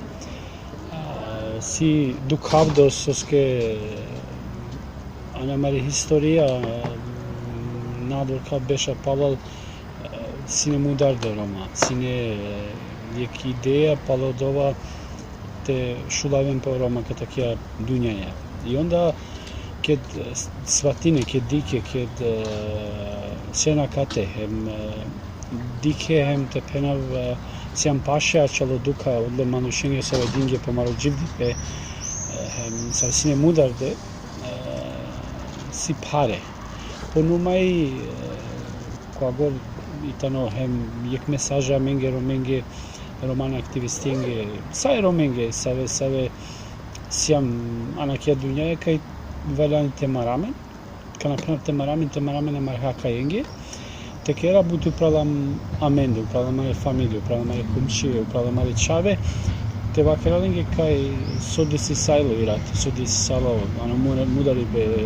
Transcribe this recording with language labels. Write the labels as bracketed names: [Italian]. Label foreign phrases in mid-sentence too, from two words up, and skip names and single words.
[Romany] Si dukhavdos oske anamari historia nadorka besha palal sine mudar de Roma, sine jek ideja palodova te šulaven po Roma katakia dunjaja. [Serbian] I onda kad [Romany] svatine, kad dike, kad sena kate, hem dike, hem te penav siam pašea čalo duka odle manušenje sa dinge pomaro dživdipe, hem sa sine mudarde, si pare. Ponumai, koagor itano hem jek mesaža menge romenge, roman aktivistenge, save romenge, save siam anakia dunjaja kaj valjani temaramen, kana prema temaramen amarha kajenge, te kera butu pralam amendu, pralam mare familiju, pralam mare kumšije, pralam mare čave, te vakeralinge kaj sodisi sajlo irat, sodisi salo, ano mudaribe,